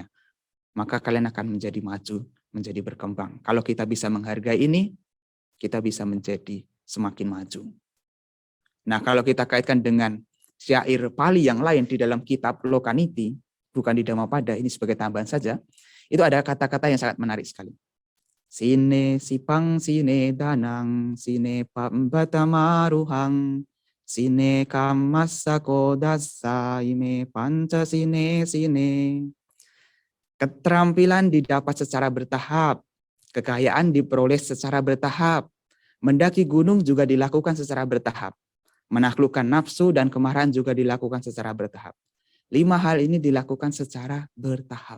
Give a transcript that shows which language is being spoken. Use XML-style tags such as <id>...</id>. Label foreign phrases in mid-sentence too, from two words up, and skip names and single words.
<id>Maka kalian akan menjadi maju, menjadi berkembang. Kalau kita bisa menghargai ini, kita bisa menjadi semakin maju. Nah, kalau kita kaitkan dengan syair Pali yang lain di dalam kitab Lokaniti, bukan di Dhammapada, ini sebagai tambahan saja, itu ada kata-kata yang sangat menarik sekali.</id> <pi>Sine sipang sine danang, sine pambatamaruhang, sine kamasa kodasa, ime panca sine sine.</pi> <id>Keterampilan didapat secara bertahap, kekayaan diperoleh secara bertahap, mendaki gunung juga dilakukan secara bertahap, menaklukkan nafsu dan kemarahan juga dilakukan secara bertahap. 5 hal ini dilakukan secara bertahap.</id>